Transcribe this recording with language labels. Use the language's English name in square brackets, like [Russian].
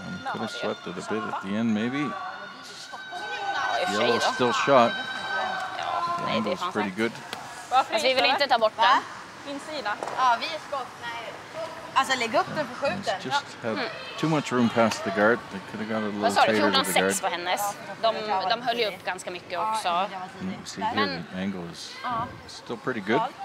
[English] Could have swept it a bit at the end, maybe. Yellow still shot. The angle's pretty good. [Swedish] Fast vi vill inte ta bort den. Insida. Ja, vi är skott. Nej. Alltså lägg upp den för skjuten. [English] Just had too much room past the guard. They could have got a little [Swedish] Vad sa du? [English] tighter to the guard. [Swedish] 14-6 var hennes. De höll ju upp ganska mycket också. [English] See here, the angle is still pretty good.